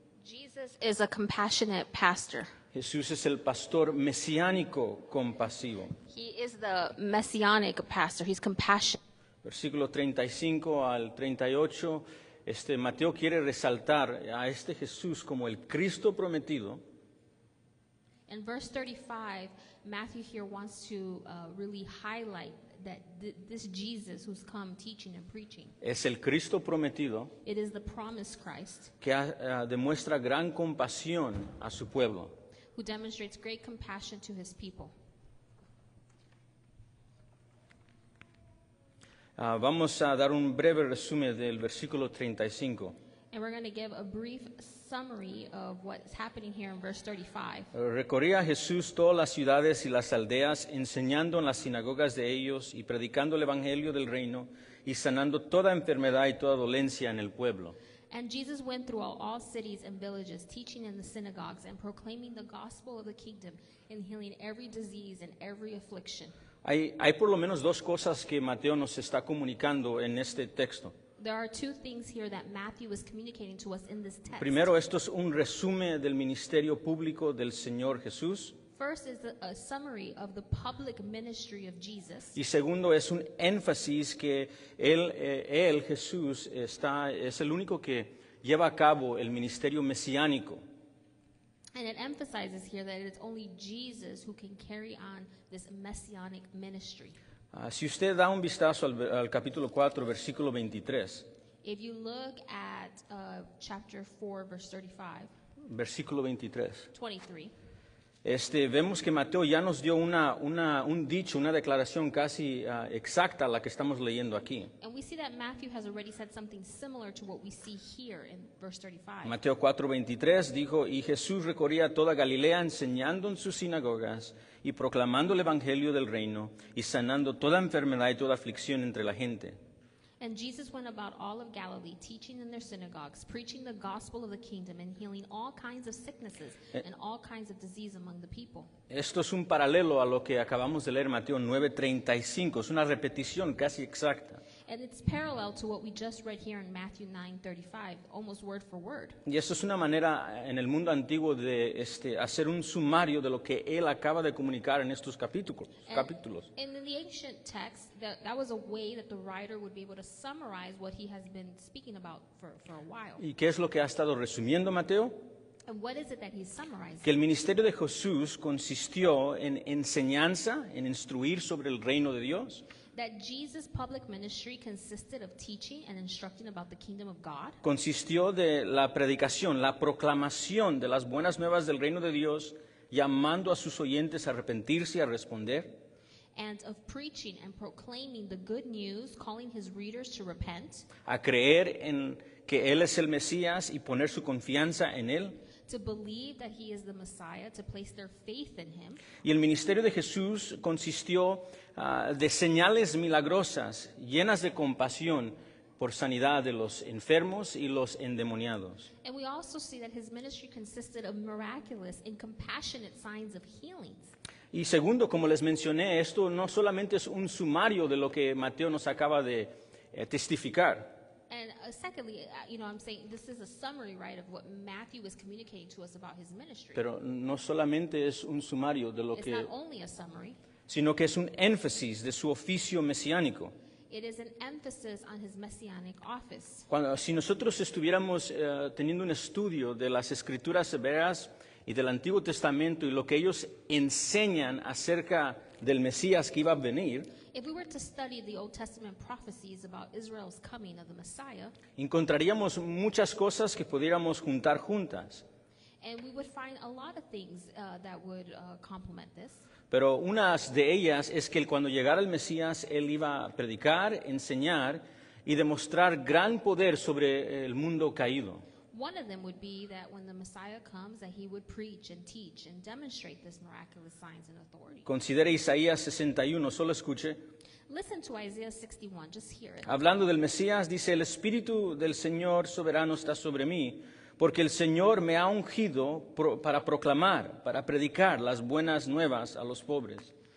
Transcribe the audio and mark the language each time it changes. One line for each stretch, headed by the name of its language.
English: Jesus is a compassionate pastor.
Spanish: Jesús es el pastor mesiánico compasivo.
English: He is the messianic pastor. He's compassionate.
Spanish: Versículo 35 al 38, Mateo quiere resaltar a este Jesús como el Cristo prometido.
English: In verse 35, Matthew here wants to really highlight that this Jesus who's come teaching and preaching,
Spanish: Es el Cristo prometido
English: it is the promised Christ
Spanish: que demuestra gran compasión a su pueblo.
English: who demonstrates great compassion to his people.
Spanish: Vamos a dar un breve resumen del versículo 35.
English: And we're going to give a brief summary of what's happening here in verse 35.
Spanish: Recorría Jesús todas las ciudades y las aldeas, enseñando en las sinagogas de ellos y predicando el evangelio del reino y sanando toda enfermedad y toda dolencia en el pueblo.
English: And Jesus went throughout all cities and villages, teaching in the synagogues and proclaiming the gospel of the kingdom and healing every disease and every affliction.
Spanish: Hay por lo menos dos cosas que Mateo nos está comunicando en este texto.
English: There are two things here that Matthew is communicating to us in this text.
Spanish: Primero, esto es un resumen del ministerio público del Señor Jesús.
English: First is a summary of the public ministry of Jesus.
Spanish: Y segundo, es un énfasis que él, Jesús, es el único que lleva a cabo el ministerio mesiánico.
English: And it emphasizes here that it's only Jesus who can carry on this messianic ministry.
Spanish: Si usted da un vistazo al capítulo 4, versículo 23,
English: If you look at chapter 4, verse 35,
Spanish: versículo 23, 23, vemos que Mateo ya nos dio un dicho, una declaración casi exacta a la que estamos leyendo aquí.
English: and we see that Matthew has already said something similar to what we see here in verse 35.
Spanish: Mateo 4:23 dijo, y Jesús recorría toda Galilea enseñando en sus sinagogas y proclamando el evangelio del reino y sanando toda enfermedad y toda aflicción entre la gente.
English: And Jesus went about all of Galilee, teaching in their synagogues, preaching the gospel of the kingdom, and healing all kinds of sicknesses and all kinds of disease among the people.
Spanish: Esto es un paralelo a lo que acabamos de leer Mateo 9:35, es una repetición casi exacta.
English: And it's parallel to what we just read here in Matthew 9:35, almost word for word.
Spanish: Y esto es una manera en el mundo antiguo de hacer un sumario de lo que él acaba de comunicar en estos capítulos.
English: And in the ancient text, that was a way that the writer would be able to summarize what he has been speaking about for a while.
Spanish: ¿Y qué es lo que ha estado resumiendo Mateo?
English: And what is it that he's summarizing?
Spanish: Que el ministerio de Jesús consistió en enseñanza, en instruir sobre el reino de Dios.
English: That Jesus' public ministry consisted of teaching and instructing about the kingdom of God.
Spanish: Consistió de la predicación, la proclamación de las buenas nuevas del reino de Dios, llamando a sus oyentes a arrepentirse y a responder.
English: And of preaching and proclaiming the good news, calling his readers to repent,
Spanish: A creer en que Él es el Mesías y poner su confianza en Él.
English: to believe that he is the Messiah, to place their faith in him.
Spanish: Y el ministerio de Jesús consistió de señales milagrosas, llenas de compasión por sanidad de los enfermos y los endemoniados.
English: And we also see that his ministry consisted of miraculous and compassionate signs of healings.
Spanish: Y segundo, como les mencioné, esto no solamente es un sumario de lo que Mateo nos acaba de testificar.
English: And secondly, I'm saying this is a summary, right, of what Matthew is communicating to us about his ministry.
Spanish: Pero no solamente es un sumario de lo
English: It's
Spanish: que,
English: not only a summary,
Spanish: sino que es un énfasis de su oficio mesiánico.
English: it is an emphasis on his messianic office.
Spanish: Si nosotros estuviéramos teniendo un estudio de las escrituras hebreas y del Antiguo Testamento y lo que ellos enseñan acerca del Mesías que iba a venir,
English: If we were to study the Old Testament prophecies about Israel's coming of the Messiah,
Spanish: encontraríamos muchas cosas que pudiéramos juntar juntas.
English: and we would find a lot of things that would complement this.
Spanish: Pero una de ellas es que cuando llegara el Mesías, él iba a predicar, enseñar y demostrar gran poder sobre el mundo caído.
English: One of them would be that when the Messiah comes, that he would preach and teach and demonstrate this miraculous signs and authority.
Spanish: Considere Isaías 61, solo escuche.
English: Listen to Isaiah 61, just hear it.
Spanish: Hablando del Mesías, dice, el Espíritu del Señor soberano está sobre mí, porque el Señor me ha ungido para proclamar, para predicar las buenas nuevas a los pobres.